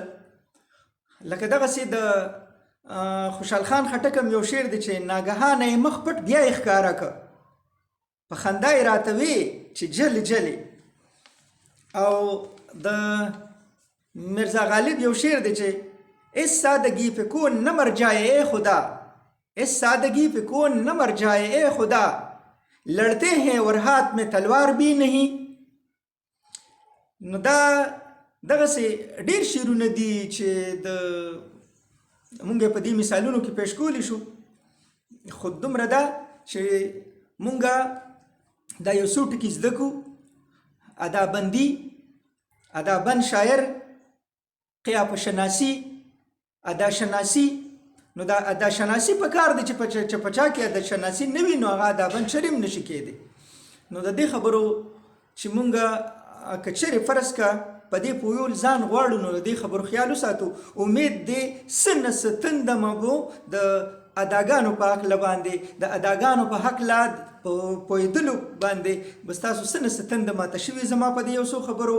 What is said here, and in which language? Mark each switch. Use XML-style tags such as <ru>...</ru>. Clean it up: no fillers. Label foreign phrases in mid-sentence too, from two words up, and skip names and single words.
<ps>لکه دغسې د خوشحال خان خټک هم یو شعر دی چې ناګهانه یې مخ پټ بیا یې ښکاره که، په خندا یې راته وی چې جلې جلې. او د مرزا غالب یو شعر دی چې</ps> <ur>اس سادگی پہ کون نہ مر جائے اے خدا، اس سادگی پہ کون نہ مر جائے اے خدا، لڑتے ہیں اور ہاتھ میں تلوار بھی نہیں.</ur> <ps>نو دا دغسې ډیر شعرونه دي چې د مونږ په دې مثالونو کې پیش کولی شو. خو دومره ده چې مونږ دا یو څو ټکي زده کړو: ادابندي، ادابند شاعر، قیافه شناسی، ادا شناسی. نو دا ادا شناسی په کار دی چې په چا کې ادا شناسی نه وي، نو هغه ادابند شرم نشي کېدی. نو د دې خبرو چې مونږ که چېرې فرض که په دې پویول ځان غواړو، نو د دې خبرو خیال وساتو. امید دی څه نه څه تنده مو د اداګانو په هکله باندې، د اداګانو په هکله پوهېدلو باندې بس تاسو څه نه څه تنده ماته شوي زما په دې یو څو خبرو.</ps>